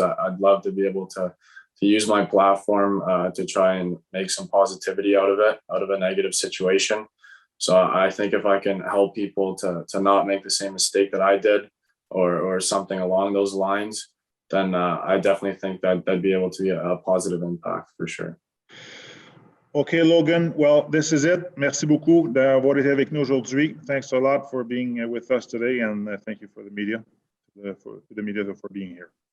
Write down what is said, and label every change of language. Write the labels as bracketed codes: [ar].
[en] I'd love to be able to use my platform to try and make some positivity out of a negative situation. So I think if I can help people to not make the same mistake that I did or something along those lines, then I definitely think that that'd be able to be a positive impact for sure. Okay, Logan. Well, this is it. [fr] Merci beaucoup d'avoir été avec nous aujourd'hui. [en] Thanks a lot for being with us today, and thank you for the media, for being here.